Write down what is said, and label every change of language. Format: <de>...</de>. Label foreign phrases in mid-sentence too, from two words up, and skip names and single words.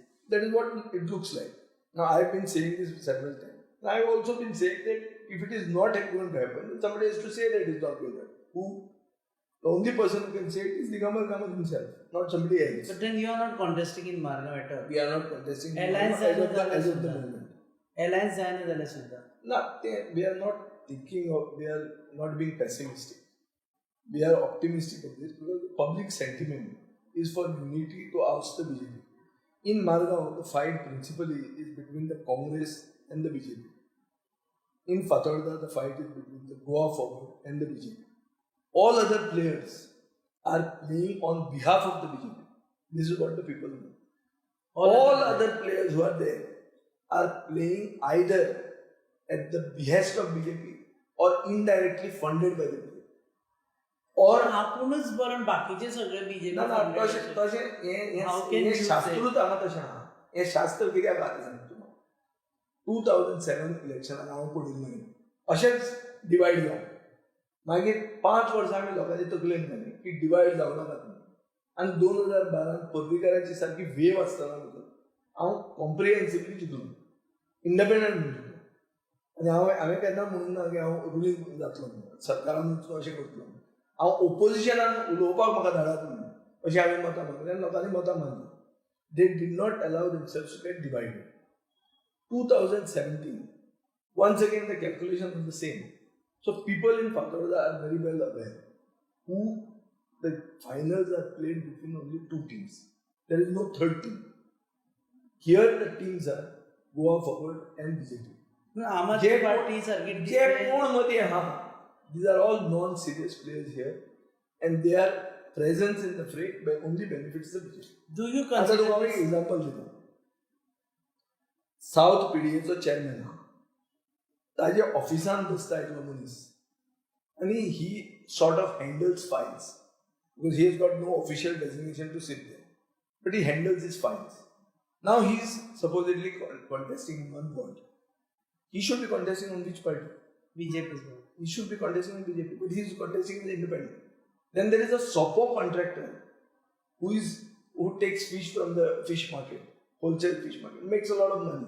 <en>That is what it looks like. Now, I have been saying this several times. I have also been saying that if it is not going to happen, then somebody has to say that it is not going to happen. Who? The only person who can say it is Digambar Kamat himself, not somebody else. But then you are not contesting in Margaon at all. We are not contesting Alliance as of the Alliance moment.</en> <kok>Alliance जायना जाल्यार सुद्धा.</kok> <en>We are not thinking of, we are not being pessimistic. We are optimistic of this because the public sentiment is for unity to oust the BJP. In Margaon, the fight principally is between the Congress and the BJP. In Fatorda, the fight is between the Goa Forward and the BJP. All other players are playing on behalf of the BJP. This is what the people know. All other players who are there are playing either at the behest of BJP or indirectly funded by the BJP.</en> <kok>Or आपुणच बरं बाकीचे सगळे बीजेपी ना ना तशें</kok> <en>How can you say?</en> <kok>शास्त्रूच हांगा तशें आहा. हें शास्त्र कित्याक आहा सांगता तुका. 2007 इलेक्शनाक हांव पडिल्लो अशेंच डिवायड जावन मागीर 5 वर्सां आमी लोकांची तकलेन घाली की डिवायड जावं नाकात म्हणून. आनी 2012 पर्रीकाराची सारकी वेव आसतना भितर हांव कॉम्प्रिहेन्सिवली चिंतून इंडिपेंडंट म्हणून चिंतून आनी हांवें केन्ना म्हणून ना की हांव रुलींग जातलो म्हणून सरकारान अशें करतलो. हांव ओपोजिशनान उलोवपाक म्हाका धाडात म्हणून अशी हांवें मतां मागली आनी लोकांनी मतां मारली.</kok> <en>They did not allow themselves to get divided. 2017, once again the calculation was the same. So people in Fatorda are very well aware who the finals are played between only 2 teams. There is no third team. Here the teams are Goa Forward and BJP.</en> <kok>आम आदमी पार्टी सारकी जे कोण मध्ये आहा,</kok> <en>these are all non-serious players here and their presence in the fray only benefits the BJP. Do you</en> <kok>आता</kok> <en>consider</en> <kok>तुम्हाला एक एक्झाम्पल दिता. साउथ पीडीएचो चेअरमॅन आहा, ताजे ऑफिसान बसता एकलो मनीस आनी</kok> <en>he sort of handles files because he has got no official designation to sit there but he handles his files. Now he is supposedly contesting in one ward. He should be contesting on which party? बीजेपी He should be contesting on BJP, but he is contesting as independent. Then there is a SOPO contractor who is who takes fish from the fish market, wholesale fish market, makes a lot of money.</en>